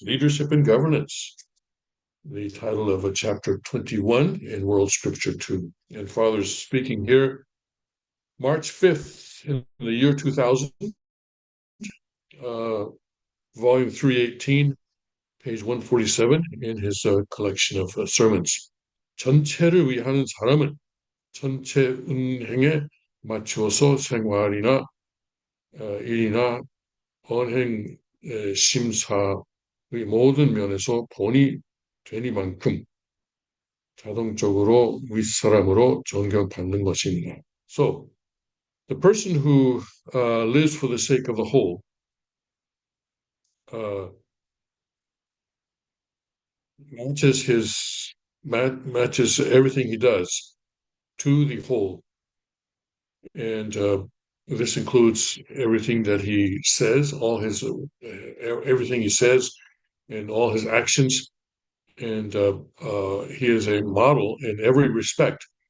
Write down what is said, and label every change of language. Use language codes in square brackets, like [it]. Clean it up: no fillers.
[en] Leadership and Governance. The title of a chapter 21 in World Scripture 2. And Father's speaking here March 5th in the year 2000, volume 318, page 147 in his collection of sermons. [ko] 전체를 위하는 사람은 전체 운행에 맞추어서 생활이나 일이나 언행 심사의 모든 면에서 본이 되니만큼 자동적으로 윗사람으로 존경받는 것입니다. [en] So, the person who lives for the sake of the whole matches everything he does to the whole, and this includes everything that he says, all his everything he says, and all his actions, and he is a model in every respect.